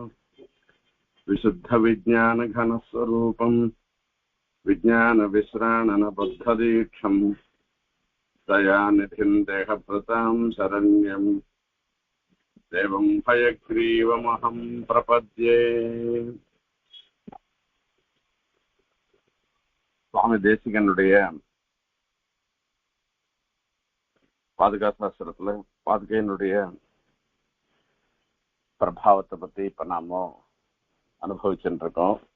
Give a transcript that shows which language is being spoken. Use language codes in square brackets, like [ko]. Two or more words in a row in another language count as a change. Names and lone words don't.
[sa] विशुद्धविज्ञानघनस्वरूपं विज्ञानविश्राणनबद्धदीक्षं दयानिधिं देहभृतां शरण्यं देवं हयग्रीवमहं प्रपद्ये। [ta] சுவாமி தேசிகனுடைய பாதுகா சாஸ்திரத்துல பாதுகையினுடைய பிரபாவத்தை பத்தி இப்ப நாம அனுபவிச்சுட்டு இருக்கோம்.